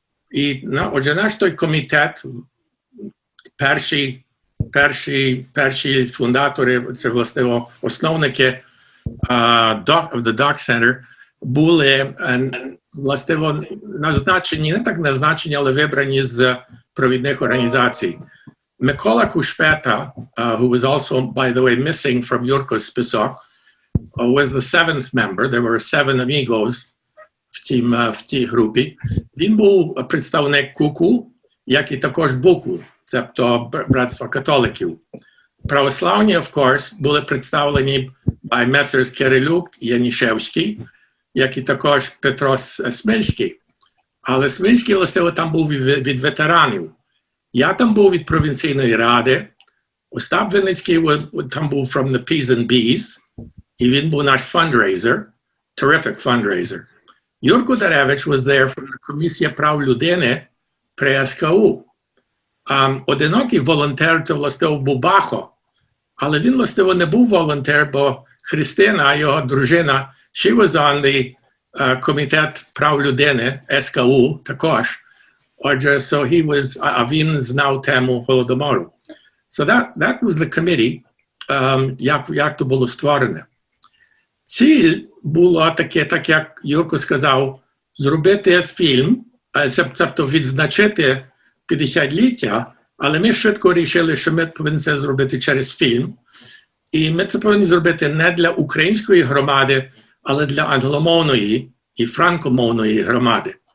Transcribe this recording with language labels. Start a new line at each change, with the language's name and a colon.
Ukrainian: І, отже, наш той комітет, перші фундатори, це, власне, основники of the Doc Center, були, власне, назначені, не так назначені, але вибрані з провідних організацій.
English: Микола Кушпета, who was also, by the way, missing from Yurko's список, was the 7th member. There were 7 amigos
Ukrainian: в тій групі. Він був представник КУКу, як і також БУКу, тобто Братства католиків.
English: Православні, of course,
Ukrainian: були представлені
English: by Messrs.
Ukrainian: Кирилюк і Янішевський, як і також Петро Смильський. Але Смильський, власне, там був від ветеранів. Я там був від провінційної ради.
English: Остап Винницький
Ukrainian: там був
English: from the P's and B's.
Ukrainian: І він був наш
English: fundraiser, terrific fundraiser.
Ukrainian: Юрко Даревич
English: was there from the
Ukrainian: Комісія прав людини при СКУ. Одинокий волонтер, це, власне, був Бахо. Але він, власне, не був волонтер, бо Христина, його дружина,
English: she was on the
Ukrainian: Комітет прав людини, СКУ, також. Отже,
English: so he was,
Ukrainian: він знав тему Голодомору.
English: So that was the committee,
Ukrainian: як то було створене. Ціль була таке, так як Юрко сказав, зробити фільм, тобто відзначити 50-ліття, але ми швидко вирішили, що ми повинні це зробити через фільм. І ми це повинні зробити не для української громади, але для англомовної і франкомовної громади.